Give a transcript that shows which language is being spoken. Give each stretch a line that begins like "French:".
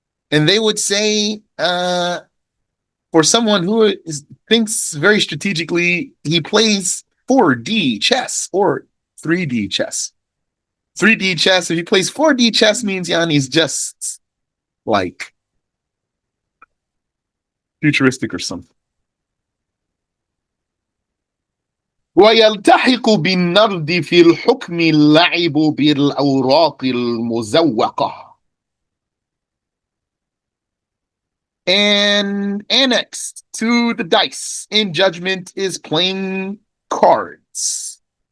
English: And they would say, for someone who thinks very strategically, he plays 4D chess or 3D chess. 3D chess, if he plays 4D chess, means Yanni's just like futuristic or something.
Arabic: ويلتحق بالنرد في الحكم اللعب بالأوراق المزوقة.
English: And annexed to the dice in judgment is playing cards.